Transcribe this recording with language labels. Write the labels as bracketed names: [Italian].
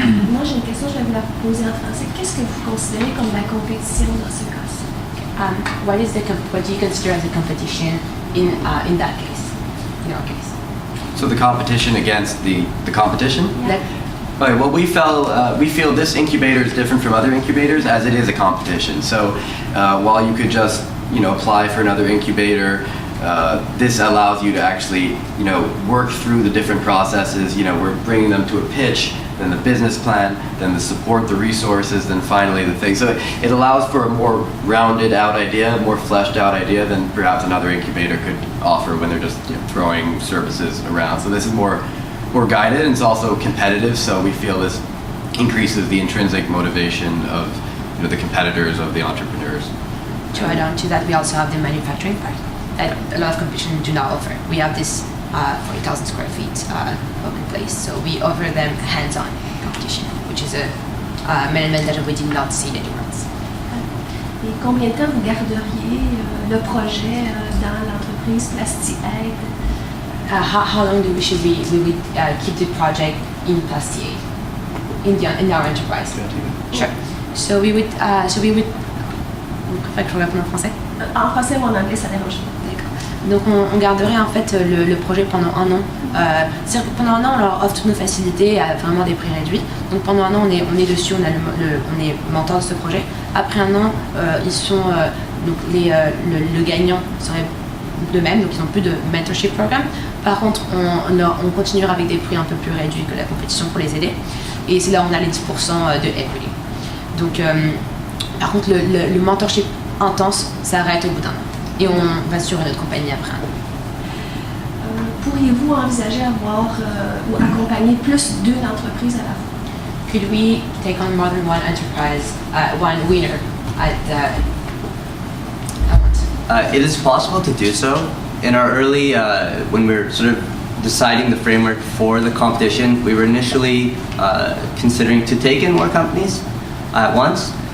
[French] Moi, j'ai une question, je vais vous la poser en français. Qu'est-ce que vous considérez comme la compétition dans ce cas-ci? [English] What do you consider as a competition in that case? In your case? So the competition against the competition? That, Okay, well, we feel this incubator is different from other incubators as it is a competition. So while you could just apply for another incubator, this allows you to actually work through the different processes. We're bringing them to a pitch then the business plan, then the support, the resources, then finally the thing. So it allows for a more rounded out idea, a more fleshed out idea than perhaps another incubator could offer when they're just throwing services around. So this is more guided, and it's also competitive. So we feel this increases the intrinsic motivation of the competitors, of the entrepreneurs. To add on to that, we also have the manufacturing part that a lot of competition do not offer. We have this 40,000 square feet open place, so we offer them hands-on competition, which is an element that we did not see anywhere else. [French] Et combien de temps vous garderiez le projet dans l'entreprise PlastiAid? [English] How long should we keep the project in Plastier, in our enterprise? Sure. So we would. [French] Vous préférez que je réponde en français? En français ou en anglais, ça dérange pas. Donc on garderait en fait le projet pendant un an. C'est-à-dire que pendant un an, on leur offre toutes nos facilités à vraiment des prix réduits. Donc pendant un an, on est dessus, on est mentor de ce projet. Après un an, ils sont donc le gagnant serait de même, donc ils n'ont plus de mentorship programme. Par contre, on continuera avec des prix un peu plus réduits que la compétition pour les aider. Et c'est là où on a les 10% de equity. Donc par contre, le mentorship intense s'arrête au bout d'un an. Et on va sur une autre compagnie après. Pourriez-vous envisager avoir ou accompagner plus d'une entreprise à la fois? [English] Could we take on more than one enterprise, one winner at once? It is possible to do so. In our early, when we were sort of deciding the framework for the competition, we were initially considering to take in more companies at once.